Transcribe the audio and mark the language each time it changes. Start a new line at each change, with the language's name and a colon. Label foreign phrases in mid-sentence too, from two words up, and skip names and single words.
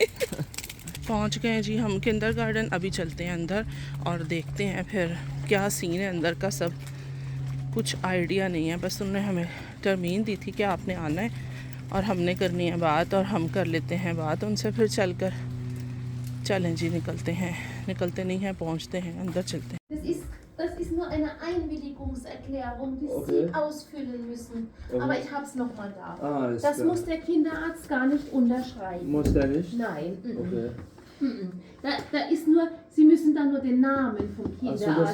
Hindi: पहुँच गए जी हम किंडरगार्टन। अभी चलते हैं अंदर और देखते हैं फिर क्या सीन है अंदर का। सब कुछ आइडिया नहीं है, बस उन्होंने हमें टर्मीन दी थी कि आपने आना है और हमने करनी है बात, और हम कर लेते हैं बात उनसे। फिर चलें जी, निकलते हैं। निकलते नहीं हैं, पहुंचते हैं, अंदर चलते हैं।
German: Das ist nur eine Einwilligungserklärung, die Sie ausfüllen müssen. Aber ich habe es nochmal da. Das muss der Kinderarzt gar nicht unterschreiben. Muss der nicht? Nein. Okay. Da ist nur, Sie müssen da nur den Namen vom Kinderarzt